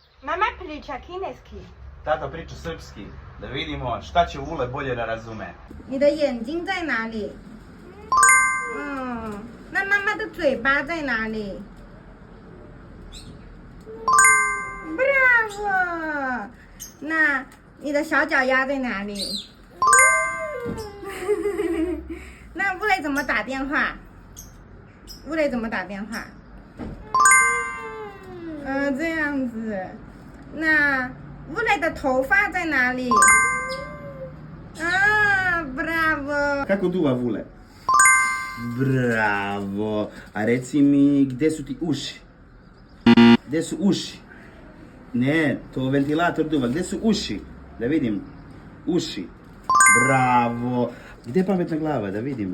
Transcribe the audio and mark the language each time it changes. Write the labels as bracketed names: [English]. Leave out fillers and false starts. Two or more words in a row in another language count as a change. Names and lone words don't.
[Serbian] Mama priča kineski. Tata priča srpski. Da vidimo šta će Vule bolje da razume. [Chinese] 你的眼睛在哪里？那妈妈的嘴巴在哪里 ？Bravo！那你的小脚丫在哪里？那乌雷怎么打电话？乌雷怎么打电话？这样子。那乌雷的头发在哪里 ？Bravo! [Serbian] Kako duva Vule? Bravo! A reci mi, gde su ti uši? Gde su uši? Ne, to ventilator duva. Gde su uši? Da vidim. Uši. Bravo! Gde je pametna glava? Da vidim.